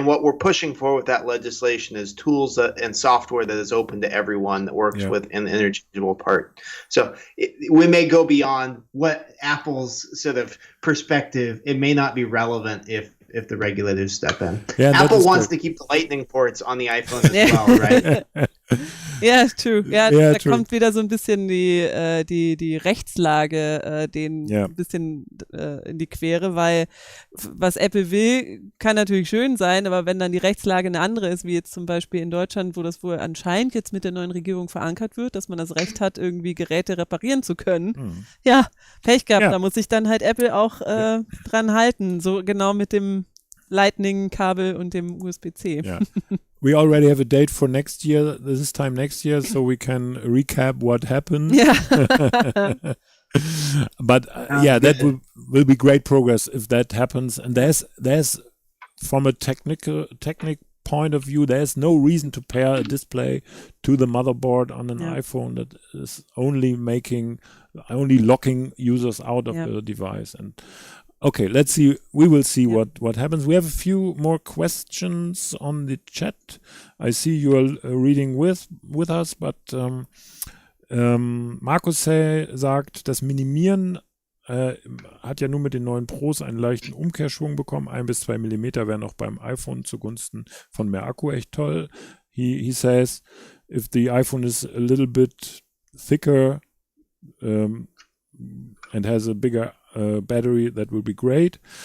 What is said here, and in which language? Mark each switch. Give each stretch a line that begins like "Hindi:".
English: And what we're pushing for with that legislation is tools and software that is open to everyone that works with an interchangeable part. So we may go beyond what Apple's sort of perspective. It may not be relevant if the regulators step in. Yeah, Apple wants to keep the Lightning ports on the iPhone as well, right?
German: Ja, ist true. Ja, da kommt wieder so ein bisschen die Rechtslage denen ein bisschen in die Quere, weil was Apple will, kann natürlich schön sein, aber wenn dann die Rechtslage eine andere ist, wie jetzt zum Beispiel in Deutschland, wo das wohl anscheinend jetzt mit der neuen Regierung verankert wird, dass man das Recht hat, irgendwie Geräte reparieren zu können. Ja, Pech gehabt, da muss sich dann halt Apple auch dran halten, so genau mit dem Lightning-Kabel und dem USB-C.
English: Yeah. We already have a date for next year, this time next year, so we can recap what happened. Yeah. But that will be great progress if that happens. And there's from a technical point of view, there's no reason to pair a display to the motherboard on an iPhone that is only locking users out of the device. And okay, let's see. We will see what happens. We have a few more questions on the chat. I see you are reading with us, but
German: Markus sagt, das Minimieren hat ja nur mit den neuen Pros einen leichten Umkehrschwung bekommen. 1 bis 2 Millimeter wären auch beim iPhone zugunsten von mehr Akku echt toll.
English: He says, if the iPhone is a little bit thicker and has a bigger battery, that will be great.